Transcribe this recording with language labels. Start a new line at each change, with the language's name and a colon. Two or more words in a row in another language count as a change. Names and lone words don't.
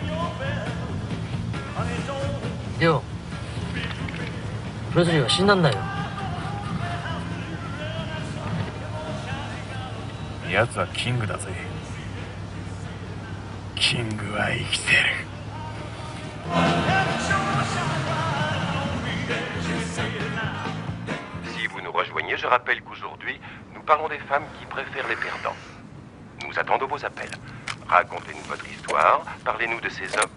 Japanese: リョウ、プレスリーは死んだんだよ。奴はキングだぜ。キングは生きてる。
French: Si vous nous rejoignez, je rappelle qu'aujourd'hui, nous parlons des femmes qui préfèrent les perdants. Nous attendons vos appels. Racontez-nous votre histoire, parlez-nous de ces hommes.